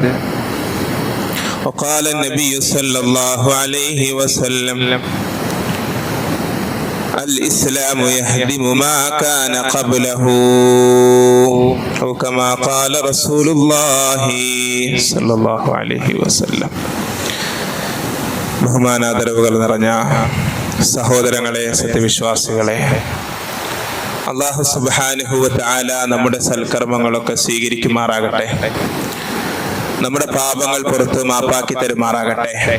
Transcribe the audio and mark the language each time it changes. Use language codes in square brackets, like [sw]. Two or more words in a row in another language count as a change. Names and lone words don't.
[ar] وقال النبي صلى الله عليه وسلم: الإسلام يهدم ما كان قبله أو كما قال رسول الله صلى الله عليه وسلم. [ml] ബഹുമാനാദരവുകൾ നിറഞ്ഞ സഹോദരങ്ങളെ, സത്യവിശ്വാസികളെ, [ar] الله سبحانه وتعالى [ml] നമ്മുടെ സൽക്കർമ്മങ്ങളൊക്കെ സ്വീകരിക്കുമാറാകട്ടെ. നമ്മുടെ പാപങ്ങൾ പുറത്ത് മാപ്പാക്കി തരുമാറാകട്ടെ.